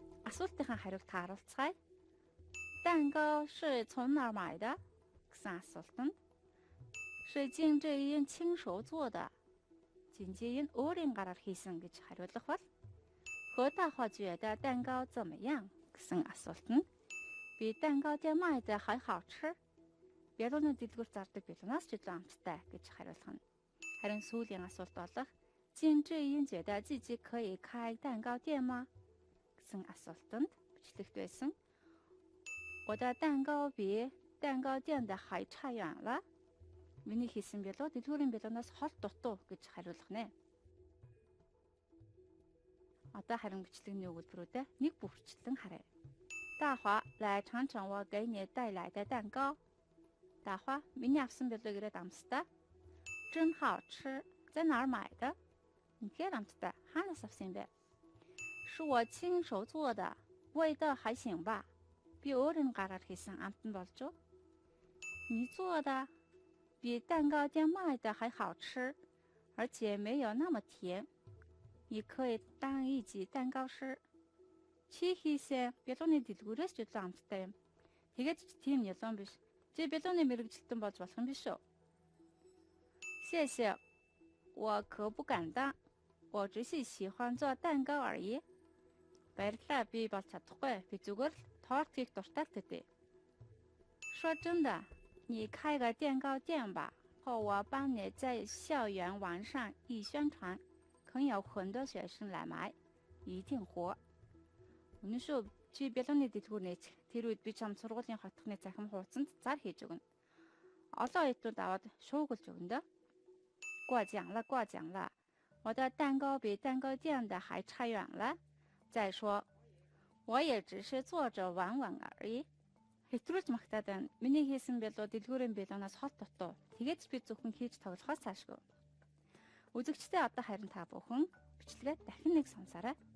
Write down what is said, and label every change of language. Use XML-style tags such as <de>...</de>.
<mn>асуултынхаа хариулт харуулцгаая.</mn> <zh>蛋糕是从哪儿买的?</zh> <mn>гэсэн асуулт нь</mn> <zh>是金智英亲手做的.</zh> <mn>진지인 өөрийн гараар хийсэн гэж хариулах бол</mn> <zh>和大华觉得蛋糕怎么样?</zh> <mn>гэсэн асуулт нь</mn> <zh>比蛋糕店卖的还好吃.</zh> <mn>Бялууны дэлгүүр зардаг бялуунаас ч илүү амттай гэж хариулах нь. Харин сүүлийн асуулт болох</mn> <zh>金智英觉得自己可以开蛋糕店吗?</zh> <mn>гэсэн асуултанд бичлэгт байсан</mn> <zh>我的蛋糕比蛋糕店的还差远了.</zh> <mn>Миний хийсэн бялуу дэлгүүрийн бялуунаас хол дутуу гэж хариулах нэ. Одоо харин бичлэгний өгүүлбэрүүдэд нэг бүрчлэн харъя.</mn> <zh>大华来尝尝我给你带来的蛋糕.</zh> <mn>大华 миний авсан бялууг ирээд амсдаа.</mn> <zh>真好吃，在哪儿买的?</zh> <mn>Үнэхээр амттай. Хаанаас авсан бэ?</mn> <zh>是我亲手做的，味道还行吧。</zh> <mn>Би өөрийн гараар хийсэн амтан болж юу?</mn> <zh>你做的比蛋糕店卖的还好吃，而且没有那么甜。你可以当1级蛋糕师。</zh> <mn>Чи хийсэн бялууны дэлгүүрээс ч илүү амттай юм. Тэгээд ч тийм ялон биш. Чи бялууны мэрэгжилтэн болж болох юм биш үү?</mn> <zh>谢谢，我可不敢当，我只是喜欢做蛋糕而已。</zh> <mn>Баярлалаа, би бол чадахгүй. Би зүгээр л торт хийх дуртай л төдий.</mn> <zh>说真的，你开个蛋糕店吧，后我帮你在校园网上一宣传，肯有很多学生来买，一定火。</zh> <mn>Үнэн шүү, чи бялууны дэлгүүр нээж. Тэр үед би чам сургуулийн хотхны захим хуудсанд зар хийж өгнө. Олон оюутнууд аваад шуугуулж өгнө дөө.</mn> <zh>过奖了，过奖了，我的蛋糕比蛋糕店的还差远了。再说，我也只是做着玩玩而已。</zh> <mn>Хэтрүүлж магтаад байна. Миний хийсэн бялуу дэлгүүрийн бялуунаас хол дутуу. Тэгээд би зөвхөн хийж тоглохоос цаашгүй. Үзэгчдээ одоо харин та бүхэн бичлэгээ дахин нэг сонсоорой.</mn>